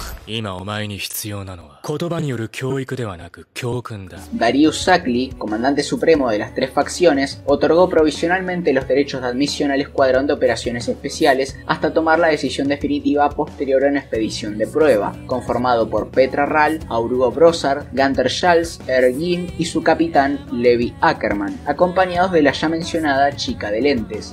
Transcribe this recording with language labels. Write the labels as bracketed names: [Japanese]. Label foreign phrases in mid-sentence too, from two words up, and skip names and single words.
[Japanese] 今お前に必要なのは言葉による教育ではなく教訓だ。 [Spanish] Darius Sackley, comandante supremo de las tres facciones, otorgó provisionalmente los derechos de admisión al escuadrón de operaciones especiales hasta tomar la decisión definitiva posterior a una expedición de prueba, conformado por Petra Ral, Aurugo Brossard, Gunter Schultz, Ergin y su capitán Levi Ackerman, acompañados de la ya mencionada chica de lentes.